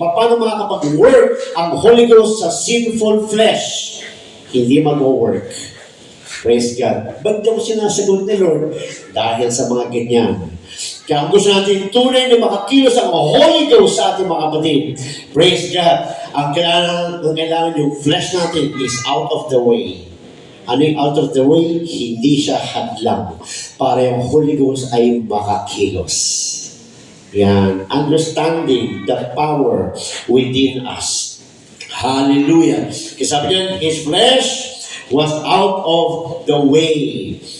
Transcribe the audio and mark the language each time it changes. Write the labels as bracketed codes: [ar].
[tl] Paano makakapag-work ang Holy Ghost sa sinful flesh? Hindi mag-work. [en] Praise God. [tl] Ba't yung sinasagot ni Lord? Dahil sa mga ganyan. Kaya ang gusto natin tunay na makakilos ang Holy Ghost sa ating mga kapatid. [en] Praise God. [tl] Ang kailangan yung flesh natin [en] is out of the way. [tl] Ano yung out of the way? Hindi siya hadlang para yung Holy Ghost ay makakilos. Yan. [en] Understanding the power within us. Hallelujah. [tl] Kasi sabi niyan, [en] His flesh was out of the way.